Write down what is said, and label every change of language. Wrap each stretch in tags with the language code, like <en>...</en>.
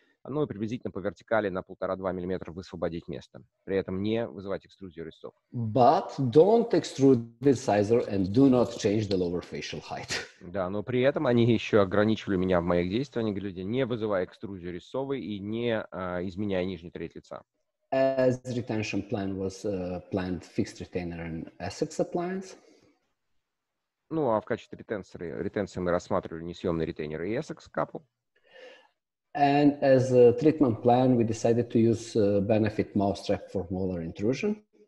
<ru>Ну и приблизительно по вертикали на 1,5-2 мм высвободить место. При этом не вызывать экструзию резцов.</ru> <en>But don't extrude the incisor and do not change the lower facial height.</en> <ru>Да, но при этом они еще ограничивали меня в моих действиях. Они говорили, не вызывая экструзию резцовой и не изменяя нижнюю треть лица.</ru> <en>As retention plan was planned fixed retainer and Essex appliance.</en> <ru>Ну а в качестве ретенции мы рассматривали несъемный ретейнер и Essex капу.</ru> <en>And as a treatment plan, we decided to use benefit mousetrap for molar intrusion.</en>